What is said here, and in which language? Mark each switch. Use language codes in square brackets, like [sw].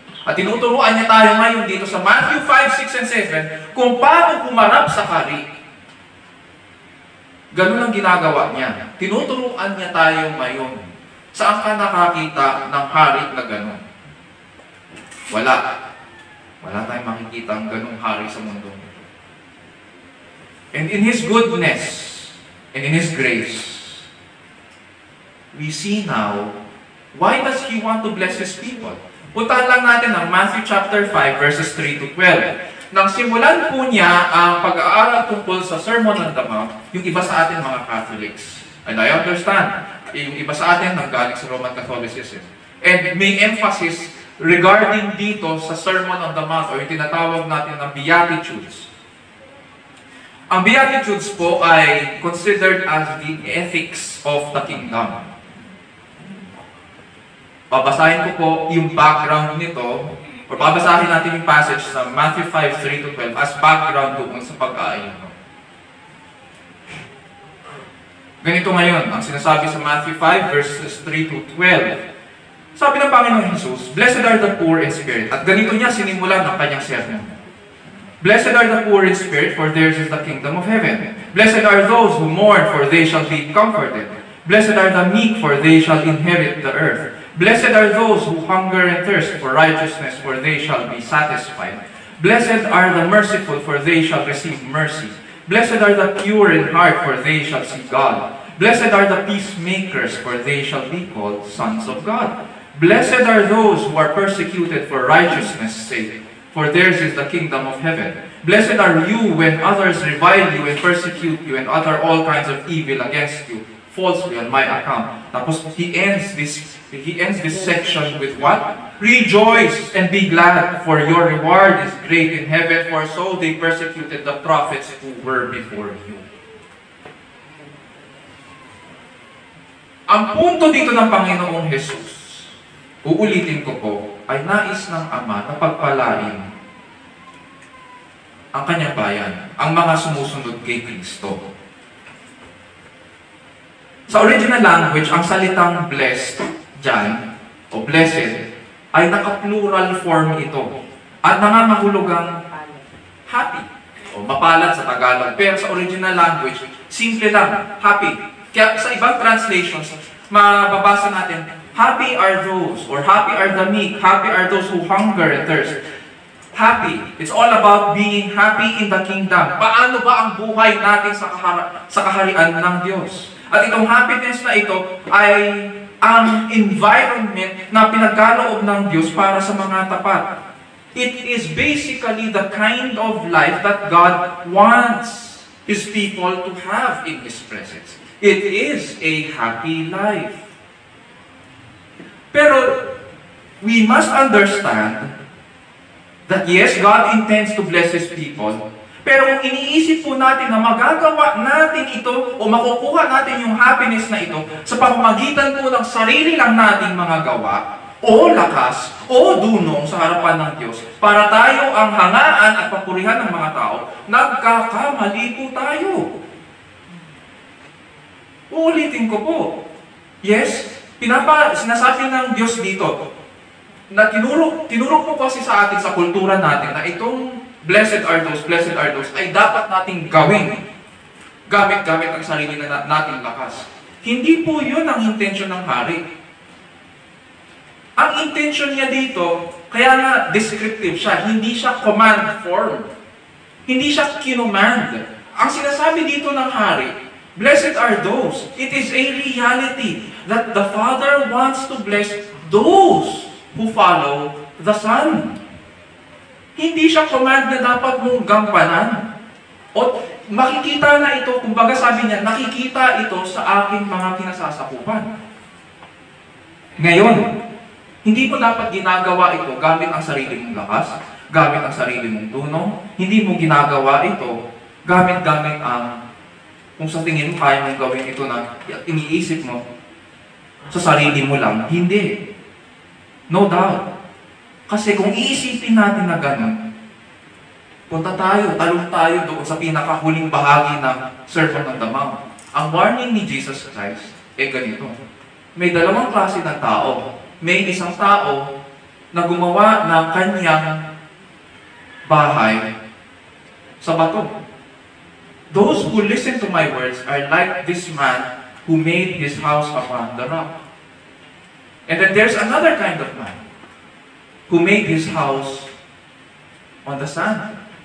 [tl] At tinuturuan niya tayo ngayon dito sa Matthew 5, 6, and 7 kung paano humarap sa hari. Ganun ang ginagawa niya. Tinuturuan niya tayo ngayon. Saan ka nakakita ng hari na ganun? Wala. Wala tayong makikita ang ganung hari sa mundo. [en] And in His goodness and in His grace, we see now, why does He want to bless His people? [tl] Puntahan lang natin ang Matthew chapter 5, verses 3 to 12. Nang simulan po niya ang pag-aaral tungkol sa Sermon on the Mount, yung iba sa atin mga Catholics. [en] And I understand, [tl] yung iba sa atin nanggaling sa Roman Catholicism. And may emphasis regarding dito sa Sermon on the Mount, o yung tinatawag natin na Beatitudes. Ang Beatitudes po ay [en] considered as the ethics of the kingdom. [tl] Babasahin ko po yung background nito, o babasahin natin yung passage sa Matthew 5, 3 to 12 [en] as background [tl] doon sa pag-aayuno. Ganito ngayon, ang sinasabi sa Matthew 5, verses 3 to 12. Sabi ng Panginoon Jesus, [en] "Blessed are the poor in spirit." [tl] At ganito niya sinimulan ang kanyang sermon. [en] "Blessed are the poor in spirit, for theirs is the kingdom of heaven. Blessed are those who mourn, for they shall be comforted. Blessed are the meek, for they shall inherit the earth. Blessed are those who hunger and thirst for righteousness, for they shall be satisfied. Blessed are the merciful, for they shall receive mercy. Blessed are the pure in heart, for they shall see God. Blessed are the peacemakers, for they shall be called sons of God. Blessed are those who are persecuted for righteousness' sake, for theirs is the kingdom of heaven. Blessed are you when others revile you and persecute you and utter all kinds of evil against you, falsely on my account. [tl] Tapos [en] he ends this section with what? Rejoice and be glad, for your reward is great in heaven, for so they persecuted the prophets who were before you. [tl] Ang punto dito ng Panginoong Jesus, uulitin ko po, ay nais ng Ama na pagpalain ang kanyang bayan, ang mga sumusunod kay Kristo. Sa original language, ang salitang blessed dyan, o blessed, ay naka-plural form ito. At nangangahulugang happy, o mapalad sa Tagalog. Pero sa original language, simple lang, happy. Kaya sa ibang translations, mababasa natin, [en] happy are those, or happy are the meek, happy are those who hunger and thirst. Happy. It's all about being happy in the kingdom. [tl] Paano ba ang buhay natin sa kaharian ng Diyos? At itong happiness na ito ay ang environment na pinagkaloob ng Diyos para sa mga tapat. [en] It is basically the kind of life that God wants His people to have in His presence. It is a happy life. [tl] Pero [en] we must understand that yes, God intends to bless His people. [tl] Pero kung iniisip po natin na magagawa natin ito o makukuha natin yung happiness na ito sa pamamagitan po ng sarili lang nating mga gawa o lakas o dunong sa harapan ng Diyos para tayo ang hangaan at papurihan ng mga tao, nagkakamali po tayo. Uulitin ko po. Yes, sinasabi ng Diyos dito na tinuro po kasi sa atin sa kultura natin na itong [en] blessed are those [tl] ay dapat nating gawin gamit ang sarili na nating lakas. Hindi po yun ang intensyon ng hari. Ang intensyon niya dito, kaya nga descriptive siya, hindi siya command form. Hindi siya kinomand. Ang sinasabi dito ng hari, [en] blessed are those. It is a reality that the Father wants to bless those who follow the Son. [tl] Hindi siya command na dapat mong gampanan. O makikita na ito, kumbaga sabi niya, nakikita ito sa aking mga kinasasakupan. Ngayon, hindi mo dapat ginagawa ito gamit ang sarili mong lakas, gamit ang sarili mong dunong, hindi mo ginagawa ito gamit ang, kung sa tingin mo kaya mong gawin ito na iniisip mo sa sarili mo lang. Hindi. [en] No doubt. [tl] Kasi kung iisipin natin na gano'n, talong tayo doon sa pinakahuling bahagi ng Sermon on the Mount. Ang warning ni Jesus Christ ay ganito. May dalawang klase ng tao. May isang tao na gumawa ng kanyang bahay sa bato. [en] Those who listen to my words are like this man who made his house upon the rock. And then there's another kind of man who made his house on the sand.